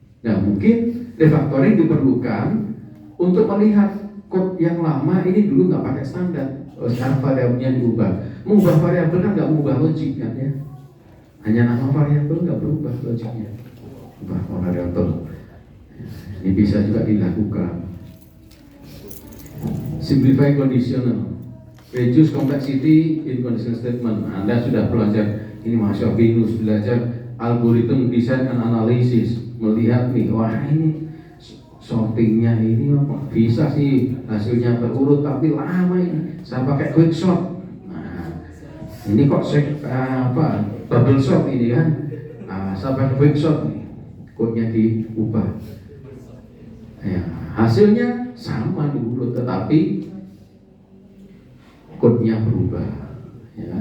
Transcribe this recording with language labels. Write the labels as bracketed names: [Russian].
[Indonesian] Nah, mungkin refactoring diperlukan untuk melihat code yang lama ini dulu nggak pakai standar, sekarang variabelnya diubah. Mengubah variabel kan nggak mengubah logik kan ya, hanya nama variabel nggak berubah logiknya. Ubah variabel, ini bisa juga dilakukan. [English] Simplify conditional, reduce complexity in conditional statement. [Indonesian] Anda sudah belajar ini mahasiswa binus, belajar algoritma [English] design and analysis, [Indonesian] melihat nih, wah ini sortingnya ini apa bisa sih hasilnya terurut tapi lama ini, saya pakai quick sort. Nah ini kok bubble sort ini kan, saya pakai quick sort nih, kodenya diubah ya, hasilnya sama diurut tetapi kodenya berubah ya.